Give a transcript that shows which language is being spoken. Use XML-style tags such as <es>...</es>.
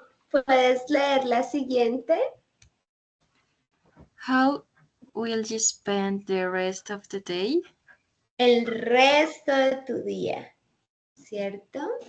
<es>¿Puedes leer la siguiente?</es> <en>How will you spend the rest of the day?</en> <es>El resto de tu día, ¿cierto?</es>